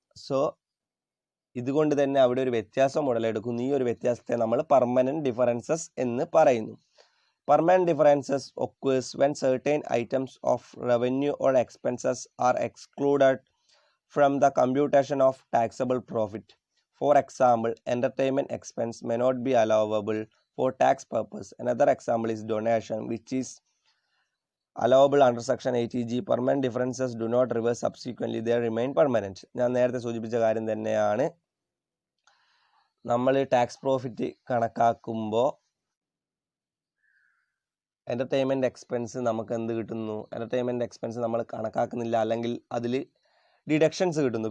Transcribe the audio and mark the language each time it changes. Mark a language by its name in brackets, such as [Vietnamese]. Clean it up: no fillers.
[Malayalam] So ഇതുകൊണ്ട് തന്നെ അവിടെ ഒരു വ്യത്യാസം ഉടലെടുക്കുന്നു. ഈ ഒരു വ്യത്യാസത്തെ നമ്മൾ പെർമനൻറ്റ് ഡിഫറൻസസ് എന്ന് പറയുന്നു. [English] Permanent differences occurs when certain items of revenue or expenses are excluded from the computation of taxable profit. For example, entertainment expense may not be allowable for tax purpose. Another example is donation, which is allowable under section 80G. Permanent differences do not reverse subsequently, they remain permanent. [Malayalam] ഞാൻ നേരത്തെ സൂചിപ്പിച്ച കാര്യം തന്നെയാണ്. നമ്മൾ tax profit കണക്കാക്കുമ്പോൾ entertainment expense നമുക്ക് എന്ത് കിട്ടുന്നു, എൻ്റർടൈൻമെൻറ്റ് എക്സ്പെൻസ് നമ്മൾ കണക്കാക്കുന്നില്ല, അല്ലെങ്കിൽ അതിൽ ഡിഡക്ഷൻസ് കിട്ടുന്നു.